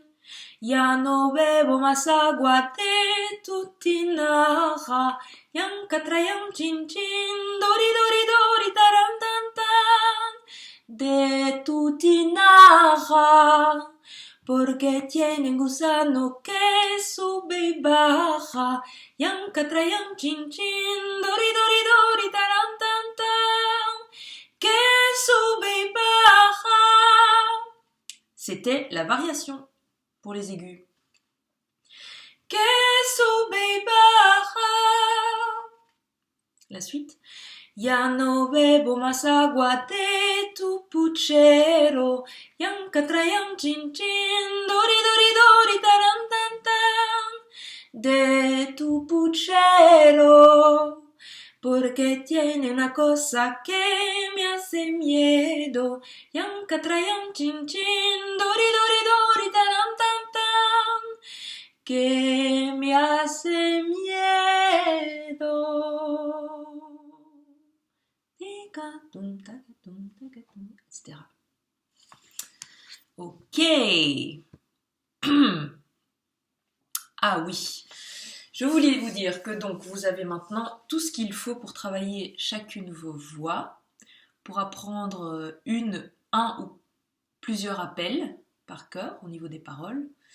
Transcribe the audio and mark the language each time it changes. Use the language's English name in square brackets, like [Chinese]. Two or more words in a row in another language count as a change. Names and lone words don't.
[Spanish] Ya no bebo más agua de tu tinaja, yamca trayam chin chin, dori dori dori taram tam tam, de tu tinaja. Porque tiene un gusano que sube y baja, yamca trayam chin chin, dori dori dori taram tam tam, que sube y baja. [French] C'était la variation. pour les aigus. [Spanish] Que sube y baja. [French] La suite. [Spanish] Ya no bebo más agua de tu puchero. Yanka trayam chin chin, dori dori dori taram tam tam. De tu puchero. Porque tiene una cosa que me hace miedo. Yanka trayam chin chin, dori dori dori taram tam tam. Que me hace miedo. [French] Etc. Ok. Ah oui. Je voulais vous dire que donc vous avez maintenant tout ce qu'il faut pour travailler chacune vos voix, pour apprendre un ou plusieurs appels par cœur au niveau des paroles.